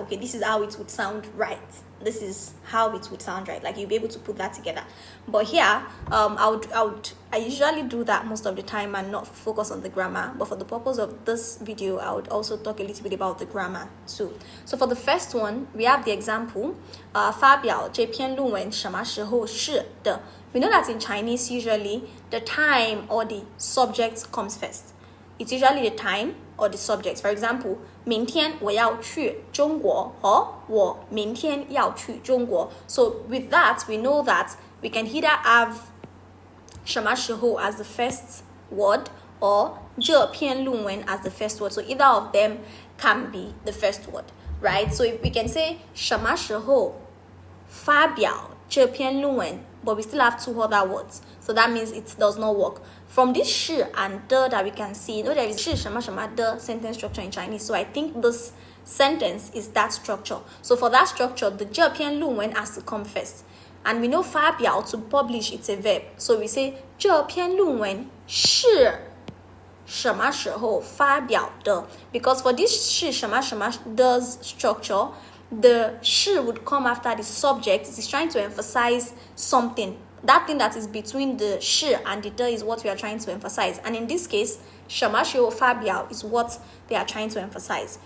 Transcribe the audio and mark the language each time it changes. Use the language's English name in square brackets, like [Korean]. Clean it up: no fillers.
[English] Okay, this is how it would sound right. This is how it would sound right. Like you'll be able to put that together. But here, I usually do that most of the time and not focus on the grammar. But for the purpose of this video, I would also talk a little bit about the grammar too. So for the first one, we have the example. [Chinese] 发表这篇论文什么时候是的? [English] We know that in Chinese, usually the time or the subject comes first. It's usually the time or the subject. For example, [Chinese] 明天我要去中国 or 我明天要去中国. [English] So with that, we know that we can either have 什么时候 as the first word or 这篇论文 as the first word. So either of them can be the first word, right? So if we can say [Chinese] 什么时候发表这篇论文, [English] but we still have 2 other words. So that means it does not work. From this 是 and the that we can see, you know, there is 是什么什么的 sentence structure in Chinese. So I think this sentence is that structure. So for that structure, the 这篇论文 has to come first. And we know 发表 to publish, it's a verb. So we say [Chinese] 这篇论文是什么时候发表的? [English] Because for this 是什么什么的 structure, the 是 would come after the subject. It is trying to emphasize something. That thing that is between the 是 and the的is what we are trying to emphasize. And in this case, 什么时候发表 is what they are trying to emphasize.